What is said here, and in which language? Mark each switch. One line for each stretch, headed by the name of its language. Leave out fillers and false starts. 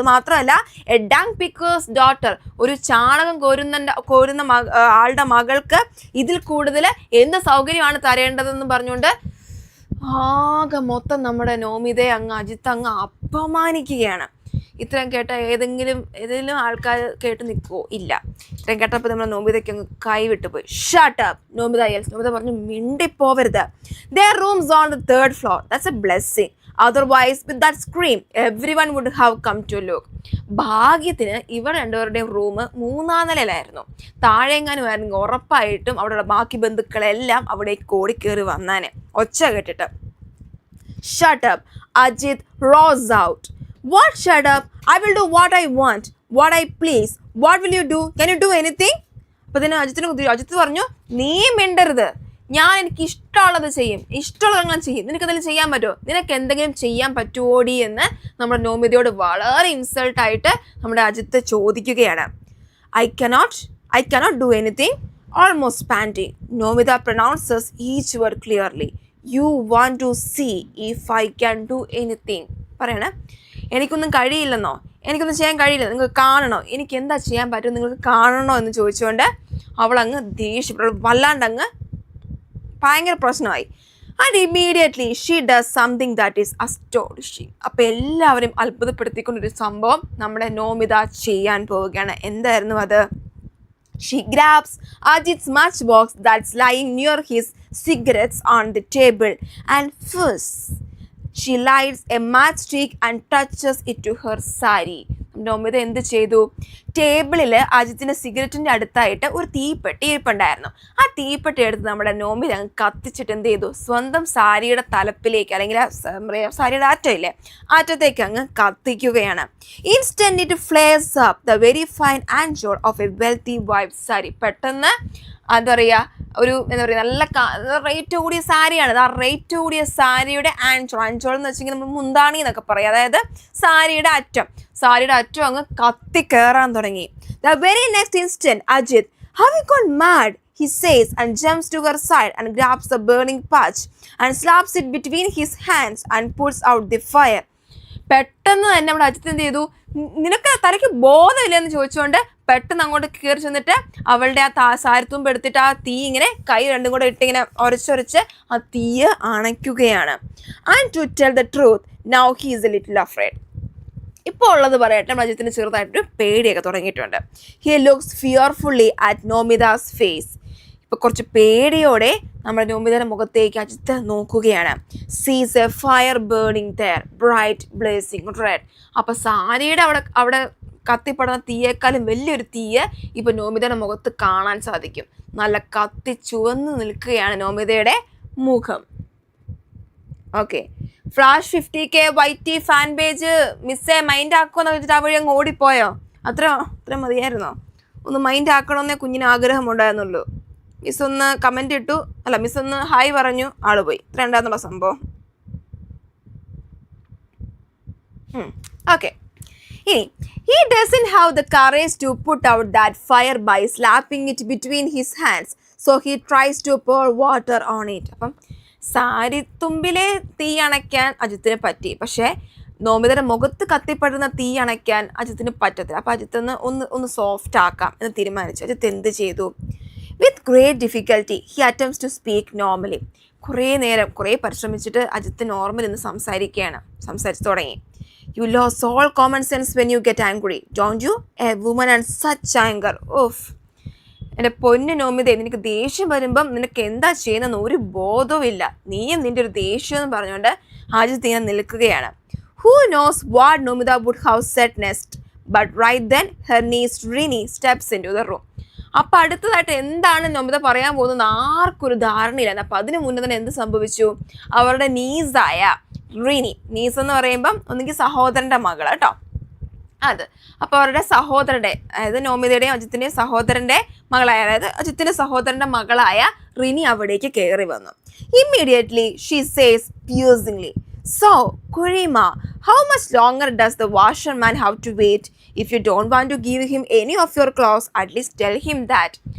Malayalam: അത് മാത്രമല്ല,
English: a dung picker's daughter,
Malayalam: ഒരു ചാണകം കോരുന്ന ആളുടെ മകൾക്ക് ഇതിൽ കൂടുതൽ എന്ത് സൗകര്യമാണ് തരേണ്ടതെന്ന് പറഞ്ഞുകൊണ്ട് ആകെ മൊത്തം നമ്മുടെ നോമിതയെ അജിത്ത് അങ്ങ് അപമാനിക്കുകയാണ്. ഇത്രയും കേട്ട ഏതെങ്കിലും ആൾക്കാർ കേട്ട് നിൽക്കുമോ? ഇല്ല. ഇത്രയും കേട്ടപ്പോൾ നമ്മുടെ നോമിതയ്ക്ക് അങ്ങ് കൈവിട്ട് പോയി.
English: Shut up Nomita yells.
Malayalam: നോമിത പറഞ്ഞു, മിണ്ടിപ്പോവരുത്.
English: Their rooms on the 3rd floor. That's a blessing. Otherwise, with that scream, everyone would have come to look.
Malayalam: ഭാഗ്യത്തിന് ഇവർ രണ്ടുപേരുടെയും റൂം 3ാം നിലയിലായിരുന്നു. താഴെങ്ങാനുമായിരുന്നെങ്കിൽ ഉറപ്പായിട്ടും അവിടെയുള്ള ബാക്കി ബന്ധുക്കളെല്ലാം അവിടേക്ക് ഓടിക്കേറി വന്നാനെ ഒച്ച കേട്ടിട്ട്.
English: Shut up Ajit roars out. What shut up? I will do what I want, what I please. What will you do? Can you do anything?
Malayalam: അപ്പോൾ ഇതിന് അജിത്ത് പറഞ്ഞു, നീ മിണ്ടരുത്, ഞാൻ എനിക്ക് ഇഷ്ടമുള്ളത് ചെയ്യും, ഇഷ്ടമുള്ളത് ചെയ്യും. നിനക്ക് എന്തെങ്കിലും ചെയ്യാൻ പറ്റുമോ? നിനക്ക് എന്തെങ്കിലും ചെയ്യാൻ പറ്റുമോടി എന്ന് നമ്മുടെ നോമിതയോട് വളരെ ഇൻസൾട്ടായിട്ട് നമ്മുടെ അജിത്ത് ചോദിക്കുകയാണ്.
English: I cannot do anything. Almost panting, Nomida pronounces each word clearly. You want to see if I can do anything.
Malayalam: പറയണേ, എനിക്കൊന്നും കഴിയില്ലെന്നോ, എനിക്കൊന്നും ചെയ്യാൻ കഴിയില്ല, നിങ്ങൾക്ക് കാണണോ, എനിക്ക് എന്താ ചെയ്യാൻ പറ്റുമോ, നിങ്ങൾക്ക് കാണണോ എന്ന് ചോദിച്ചുകൊണ്ട് അവളങ്ങ് ദേഷ്യപ്പെട്ടു, വല്ലാണ്ടങ്ങ് ഭയങ്കര പ്രശ്നമായി.
English: And immediately she does something that is astonishing.
Malayalam: അപ്പോൾ എല്ലാവരും അത്ഭുതപ്പെടുത്തിക്കൊണ്ടൊരു സംഭവം നമ്മുടെ നോമിത ചെയ്യാൻ പോവുകയാണ്. എന്തായിരുന്നു അത്?
English: She grabs Ajit's matchbox that's lying near his cigarettes on the table and first she lights a matchstick and touches it to her sari.
Malayalam: Nomita എന്ത് ചെയ്തു? ടേബിളിൽ അജിത്തിൻ്റെ സിഗരറ്റിൻ്റെ അടുത്തായിട്ട് ഒരു തീപ്പെട്ടി ഇരിപ്പുണ്ടായിരുന്നു. ആ തീപ്പെട്ടി എടുത്ത് നമ്മുടെ നോമിത അങ്ങ് കത്തിച്ചിട്ട് എന്ത് ചെയ്തു? സ്വന്തം സാരിയുടെ തലപ്പിലേക്ക്, അല്ലെങ്കിൽ സാരിയുടെ അറ്റമില്ലേ, അറ്റത്തേക്ക് അങ്ങ് കത്തിക്കുകയാണ്.
English: Instant it flares up the very fine anchal of a wealthy wife sari.
Malayalam: പെട്ടെന്ന് എന്താ പറയുക, ഒരു എന്താ പറയുക, നല്ല റേറ്റ് കൂടിയ സാരിയാണ്. ആ റേറ്റ് കൂടിയ സാരിയുടെ ആൻജോൾ എന്ന് വെച്ചെങ്കിൽ നമ്മൾ മുന്താണി എന്നൊക്കെ പറയും, അതായത് സാരിയുടെ അറ്റം അങ്ങ് കത്തി കയറാൻ തുടങ്ങി.
English: The very next instant, Ajit, have you gone mad? He says and jumps to her side and grabs the burning patch and slaps it between his hands and puts out the fire.
Malayalam: പെട്ടെന്ന് തന്നെ നമ്മുടെ അജിത്ത് എന്ത് ചെയ്തു? നിനക്ക് തലയ്ക്ക് ബോധമില്ലെന്ന് ചോദിച്ചുകൊണ്ട് പെട്ടെന്ന് അങ്ങോട്ട് കയറി ചെന്നിട്ട് അവളുടെ ആ സാരത്തുമ്പ് എടുത്തിട്ട് ആ തീ ഇങ്ങനെ കൈ രണ്ടും കൂടെ ഇട്ടിങ്ങനെ ഉരച്ചൊരച്ച് ആ തീയ് അണയ്ക്കുകയാണ്.
English: And to tell the truth, now he is a little afraid.
Malayalam: ഇപ്പോൾ ഉള്ളത് പറയട്ടെ, അജിത്തിന് ചെറുതായിട്ടൊരു പേടിയൊക്കെ തുടങ്ങിയിട്ടുണ്ട്.
English: He looks fearfully at Nomita's face.
Malayalam: ഇപ്പോൾ കുറച്ച് പേടിയോടെ നമ്മുടെ നോമിതയുടെ മുഖത്തേക്ക് അജിത്ത് നോക്കുകയാണ്.
English: Sees a fire burning there bright blazing red.
Malayalam: അപ്പോൾ സാരിയുടെ അവിടെ കത്തിപ്പെടുന്ന തീയേക്കാളും വലിയൊരു തീയ് ഇപ്പോൾ നോമിതയുടെ മുഖത്ത് കാണാൻ സാധിക്കും. നല്ല കത്തി ചുവന്ന് നിൽക്കുകയാണ് നോമിതയുടെ മുഖം. Okay, flash 50K YT fan page മിസ്സേ മൈൻഡ് ആക്കുമെന്ന് വെച്ചിട്ട് ആ വഴി അങ്ങ് ഓടിപ്പോയോ? അത്ര മതിയായിരുന്നോ? ഒന്ന് മൈൻഡ് ആക്കണമെന്നേ കുഞ്ഞിന് ആഗ്രഹമുണ്ടായിരുന്നുള്ളൂ. മിസ് ഒന്ന് കമൻ്റ് ഇട്ടു, അല്ല മിസ് ഒന്ന് ഹായ് പറഞ്ഞു, ആള് പോയി. ഇത്ര ഉണ്ടായിരുന്നുള്ള സംഭവം. ഓക്കെ, ഇനി
English: he doesn't have the courage to put out that fire by slapping it between his hands, so he tries to pour water on it.
Malayalam: അപ്പം സാരിത്തുമ്പിലെ തീ അണയ്ക്കാൻ അജിത്തിന് പറ്റി, പക്ഷേ നോമിതയുടെ മുഖത്ത് കത്തിപ്പെടുന്ന തീ അണയ്ക്കാൻ അജിത്തിന് പറ്റത്തില്ല. അപ്പം അജിത്ത് ഒന്ന് സോഫ്റ്റ് ആക്കാം എന്ന് തീരുമാനിച്ചു. അജിത്ത് എന്ത് ചെയ്തു?
English: With great difficulty he attempts to speak normally.
Malayalam: കുറേ പരിശ്രമിച്ചിട്ട് അജിത്ത് നോർമൽ എന്ന് സംസാരിച്ചു തുടങ്ങി.
English: You lose all common sense when you get angry, don't you? A woman and such anger. Oof.
Malayalam: എൻ്റെ പൊന്നു നോമിതേ, നിനക്ക് ദേഷ്യം വരുമ്പം നിനക്ക് എന്താ ചെയ്യുന്നതെന്ന് ഒരു ബോധവും ഇല്ല. നീയും നിൻ്റെ ഒരു ദേഷ്യം എന്ന് പറഞ്ഞുകൊണ്ട് അജിത്ത് ഇങ്ങനെ നിൽക്കുകയാണ്.
English: Who knows what Nomida would have said next? But right then her niece Rini steps into the room.
Malayalam: അപ്പം അടുത്തതായിട്ട് എന്താണ് നോമിത പറയാൻ പോകുന്നത് ആർക്കൊരു ധാരണയില്ല. അപ്പം അതിന് മുന്നേ തന്നെ എന്ത് സംഭവിച്ചു? അവരുടെ നീസായ റിനി, നീസ് എന്ന് പറയുമ്പം ഒന്നുകിൽ സഹോദരൻ്റെ മകൾ കേട്ടോ, അത്. അപ്പോൾ അവരുടെ സഹോദരൻ്റെ, അതായത് നോമിതയുടെയും അജിത്തിൻ്റെയും സഹോദരൻ്റെ മകളായ, അതായത് അജിത്തിൻ്റെ സഹോദരൻ്റെ മകളായ റിനി അവിടേക്ക് കയറി വന്നു.
English: Immediately she says piercingly, so Kurima, how much longer does the washerman have to wait? If you don't want to give him any of your clothes, at least tell him that.